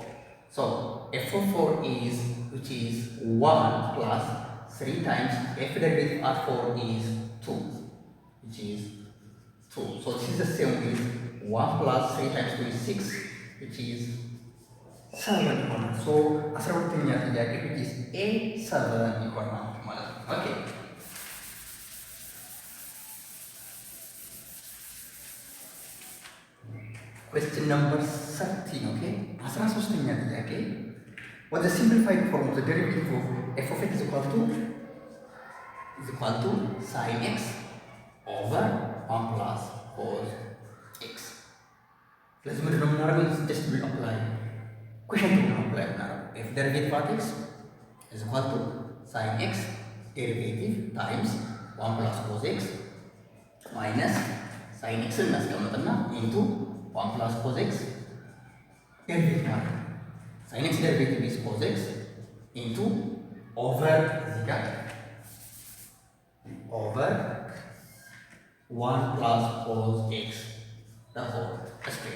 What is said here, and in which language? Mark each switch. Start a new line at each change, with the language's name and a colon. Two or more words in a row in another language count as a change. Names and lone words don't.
English: So f of 4 is which is 1 plus 3 times f derivative at 4 is 2 which is 2. So this is the same with 1 plus 3 times 2 is 6 which is 7. So
Amharic: 12ኛ ጥያቄ
English: which is A7
Amharic: ይሆናል ማለት ነው።
English: Okay. Question number 13, okay?
Amharic: 13ኛ ጥያቄ
English: what the simplified form of the derivative of f of x is equal to sin x over 1 plus cos x.
Amharic: ስለዚህ ምንድን ነው የምናደርገው?
English: just will apply quotient will apply f derivative at x is equal to sin x derivative times 1 plus cos x minus sin x እናስቀምጥና into 1 plus cos x derivative ማለት sin x derivative is cos x into over over 1 plus cos x the whole square.